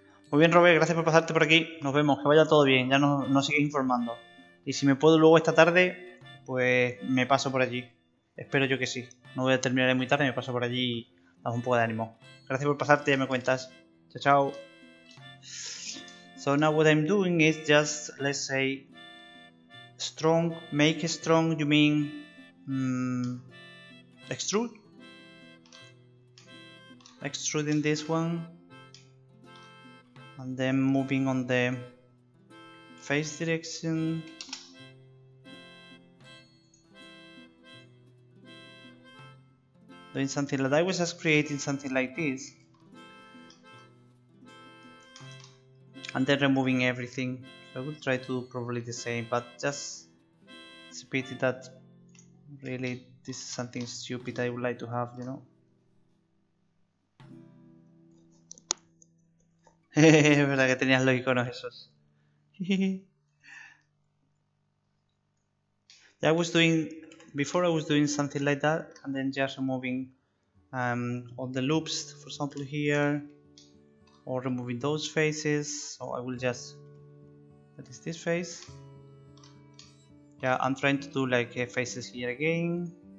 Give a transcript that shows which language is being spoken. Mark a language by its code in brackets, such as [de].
[es] Muy bien, Robert, gracias por pasarte por aquí. Nos vemos, que vaya todo bien, ya nos sigues informando. Y si me puedo luego esta tarde, pues me paso por allí. Espero yo que sí. No voy a terminar muy tarde, me paso por allí y damos un poco de ánimo. Gracias por pasarte, ya me cuentas. Chao, chao. [en] So now what I'm doing is just, let's say, strong. Make strong, you mean extrude? Extruding this one. And then moving on the face direction. Doing something like that. I was just creating something like this. And then removing everything. So I will try to do probably the same, but just it's a pity that really this is something stupid I would like to have, you know. [es] Es verdad que tenías los iconos esos. [en] I was doing before, I was doing something like that, and then just removing all the loops, for example here, or removing those faces. So I will just, that is this face. Yeah, I'm trying to do like faces here again.